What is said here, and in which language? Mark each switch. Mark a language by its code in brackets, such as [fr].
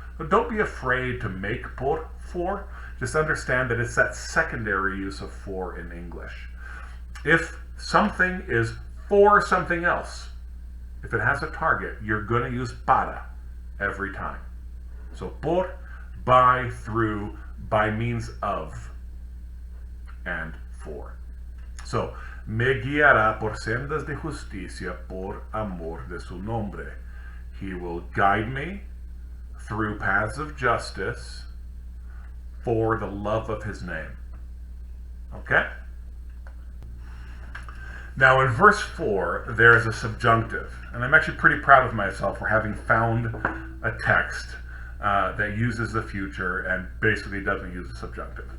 [en] So don't be afraid to make por, for. Just understand that it's that secondary use of for in English. If something is for something else, if it has a target, you're going to use para every time. So por, by, through, by means of, and for. [es] So, me guiará por sendas de justicia por amor de su nombre. [en] He will guide me through paths of justice for the love of his name. Okay? Now in verse 4, there is a subjunctive. And I'm actually pretty proud of myself for having found a text that uses the future and basically doesn't use the subjunctive.